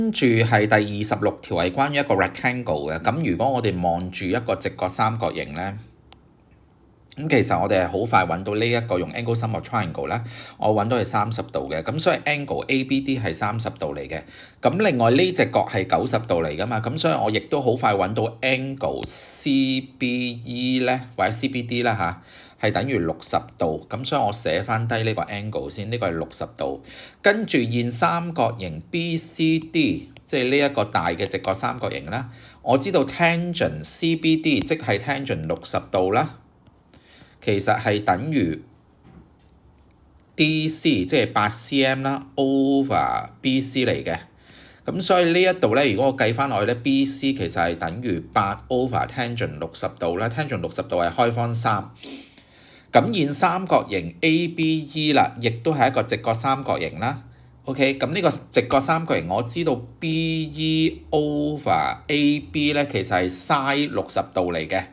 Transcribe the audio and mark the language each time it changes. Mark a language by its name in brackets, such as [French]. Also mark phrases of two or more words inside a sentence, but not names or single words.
[Cantonese] 跟住係第26條係關於一個 rectangle 嘅。咁如果我哋望住一個直角三角形呢，咁其實我哋係好快揾到呢一個用 [English] angle sum of triangle [Cantonese] 咧，我揾到係30度嘅。咁所以 angle ABD 係30度嚟嘅。咁另外呢隻角係90度嚟㗎嘛，咁所以我亦都好快揾到 angle CBE 咧，或者 CBD 啦嚇，係等於60度。咁所以我寫翻低呢個 angle 先，呢個係60度。跟住現三角形 BCD，即係呢一個大嘅直角三角形啦。我知道 tangent CBD 即係 tangent 60度啦。其實係等於 DC 即係8cm 啦 over BC 嚟嘅。咁所以呢一度咧，如果我計翻落去咧，BC 其實係等於8 [English] over tangent [Cantonese] 60 度啦。tangent 60度係開方3。咁現三角形 ABE 啦，亦都係一個直角三角形啦。OK， 咁呢個直角三角形我知道 BE over AB 咧，其實係 sin 60度嚟嘅。